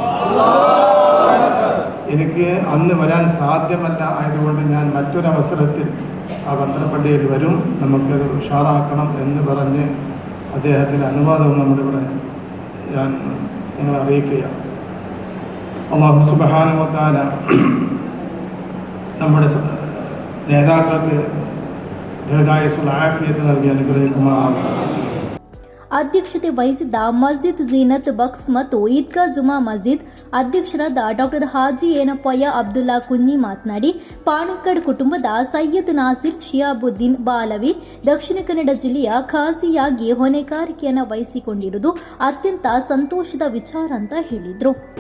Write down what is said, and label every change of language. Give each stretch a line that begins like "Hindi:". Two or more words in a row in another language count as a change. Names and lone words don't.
Malayalam: എനിക്ക് അന്ന് വരാൻ സാധ്യമല്ല, ആയതുകൊണ്ട് ഞാൻ മറ്റൊരവസരത്തിൽ ആ ബന്ദ്രപള്ളിയിൽ വരും, നമുക്കത് ഉഷാറാക്കണം എന്ന് പറഞ്ഞ് അദ്ദേഹത്തിൻ്റെ അനുവാദവും നമ്മളിവിടെ ഞാൻ നിങ്ങളെ അറിയിക്കുകയാണ്.
Arabic: الله سبحانه وتعالى
Malayalam: നമ്മുടെ നേതാക്കൾക്ക് ദീർഘായുസ്സുള്ള ആഫിയത്ത് നൽകി അനുഗ്രഹിക്കുമാറാകട്ടെ.
Kannada: ಅಧ್ಯಕ್ಷತೆ ವಹಿಸಿದ್ದ ಮಸ್ಜಿದ್ ಝೀನತ್ ಬಕ್ಸ್ ಮತ್ತು ಈದ್ಗಾ ಜುಮಾ ಮಸ್ಜಿದ್ ಅಧ್ಯಕ್ಷರಾದ ಡಾಕ್ಟರ್ ಹಾಜಿ ಏನಪ್ಪಯ್ಯ ಅಬ್ದುಲ್ಲಾ ಕುನ್ನಿ ಮಾತನಾಡಿ, ಪಾಣಕ್ಕಡ್ ಕುಟುಂಬದ ಸಯ್ಯದ್ ನಾಸಿರ್ ಶಿಹಾಬುದ್ದೀನ್ ಬಾಲವಿ ದಕ್ಷಿಣ ಕನ್ನಡ ಜಿಲ್ಲೆಯ ಖಾಜಿಯಾಗಿ ಹೊಣೆಗಾರಿಕೆಯನ್ನು ವಹಿಸಿಕೊಂಡಿರುವುದು ಅತ್ಯಂತ ಸಂತೋಷದ ವಿಚಾರ ಅಂತ ಹೇಳಿದರು.